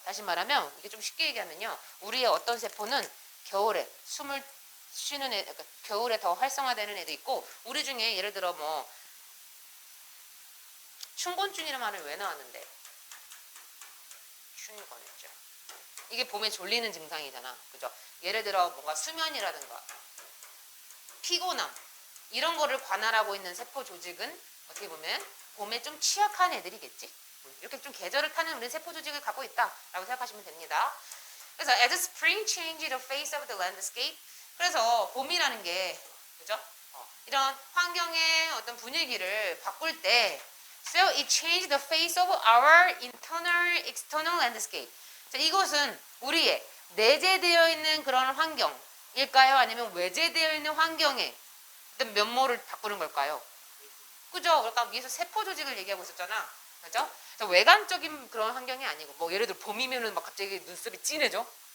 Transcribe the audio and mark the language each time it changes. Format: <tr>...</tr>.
<ko>다시 말하면 이게 좀 쉽게 얘기하면요. 우리의 어떤 세포는 겨울에 숨을 쉬는 애, 그러니까 겨울에 더 활성화되는 애도 있고 우리 중에 예를 들어 뭐 춘곤증이라는 말을 왜 나왔는데 춘곤증 이게 봄에 졸리는 증상이잖아. 그죠? 예를 들어 뭔가 수면이라든가 피곤함 이런 거를 관할하고 있는 세포 조직은 어떻게 보면 봄에 좀 취약한 애들이겠지. 이렇게 좀 계절을 타는 우리 세포 조직을 갖고 있다라고 생각하시면 됩니다. 그래서</ko> <en>as spring changed the face of the landscape.</en> <ko>그래서 봄이라는 게 그죠? 이런 환경의 어떤 분위기를 바꿀 때</ko> <en>so it changed the face of our internal external landscape.</en> <ko>자, 이것은 우리의 내재되어 있는 그런 환경일까요? 아니면 외재되어 있는 환경의 어떤 면모를 바꾸는 걸까요? 그죠? 그러니까 위에서 세포 조직을 얘기하고 있었잖아. 그죠? 외관적인 그런 환경이 아니고 뭐 예를 들어 봄이면은 막 갑자기 눈썹이 진해져.</ko>